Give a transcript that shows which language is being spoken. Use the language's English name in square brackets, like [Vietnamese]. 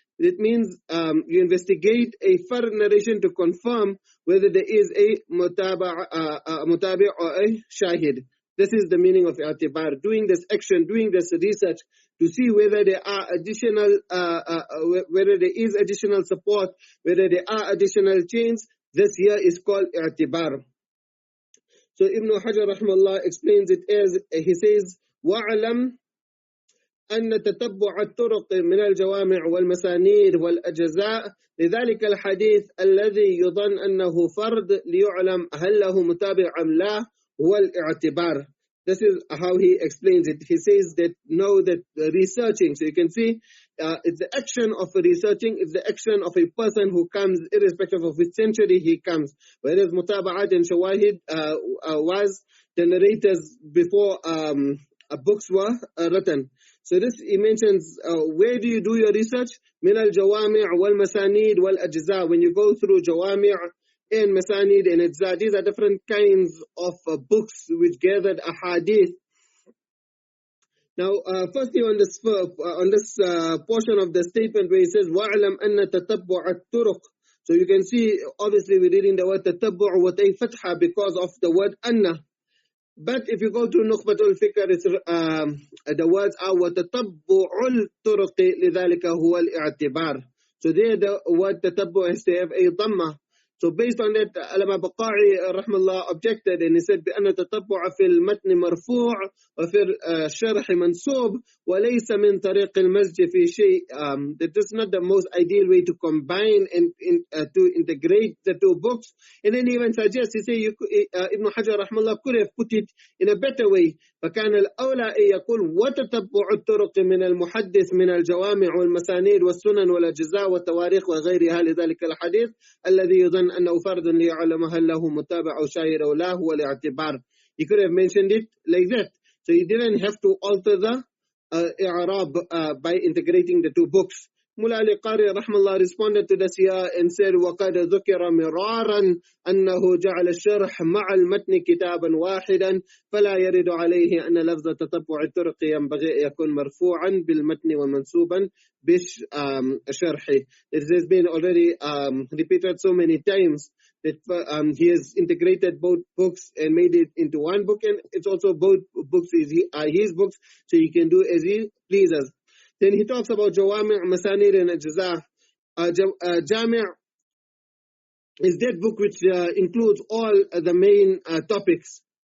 [English] It means you investigate a further narration to confirm whether there is a mutabi' or a shahid. This is the meaning of i'tibar. Doing this action, doing this research to see whether there are additional, whether there is additional support, whether there are additional chains. This here is called i'tibar. So Ibn Hajar rahimahullah explains it as he says, [Arabic] وَاعْلَمْ أن تتبع الطرق من الجوامع والمسانيد والأجزاء لذلك الحديث الذي يظن أنه فرد ليعلم هل له متابع أم لا هو الاعتبار. [English] This is how he explains it. He says that know that researching, so you can see it's the action of researching, it's the action of a person who comes irrespective of which century he comes. Whereas mutaba'at and shawahid was the narrators before books were written. So this he mentions, where do you do your research? Min al-jawami' wal-masanid wal-ajza. When you go through jawami' and masanid and ajza, these are different kinds of books which gathered ahadith. Now, firstly on this portion of the statement where he says, [Arabic] وَاعْلَمْ أَنَّ تَتَبُّعَ الطُّرُقِ. [English] So you can see, obviously we're reading the word tatabbu' with a fatha because of the word anna. But if you go to Nukhbatul Fikr, it's, the words are [Arabic] وَتَتَبُّعُ الطُّرُقِ لِذَلِكَ هُوَ الْإِعْتِبَارِ. [English] So there the word tatabbu' has to have a dhamma. So based on that, Alama Baqa'i rahmallah objected and he said [Arabic] بأن التتبع في المتن مرفوع وفي الشرح منصوب وليس من طريق المزج في شيء. [English] That is not the most ideal way to combine and to integrate the two books. And then even suggests, he say Ibn Hajar rahmallah could have put it in a better way. [Arabic] فكان الأولى أن يقول وتتبع الطرق من المحدث من الجوامع والمسانيد والسنن والأجزاء والتواريخ وغيرها لذلك الحديث الذي يظن أنه فرد ليعلم هل له متابع أو شاهد أو لا هو الاعتبار. [English] He could have mentioned it like that. So he didn't have to alter the i'rab by integrating the two books. Mullah Ali Qari rahmallah responded to this here and said, [Arabic] وَقَدْ ذُكِرَ مِرَارًا أَنَّهُ جَعَلَ الشَّرْحَ مَعَ الْمَتْنِ كِتَابًا وَاحِدًا فَلَا يَرِدُ عَلَيْهِ أَنَّ لَفْظَ تَتَبُّعِ الطُّرُقِ يَنْبَغِي يكون مرفوعا بالمتن ومنصوبا بالشرح. [English] It has been already repeated so many times that he has integrated both books and made it into one book, and it's also both books is his books, so he can do as he pleases. Then he talks about Jawami' Masanid and Ajza. Jami' is that book which includes all the main topics.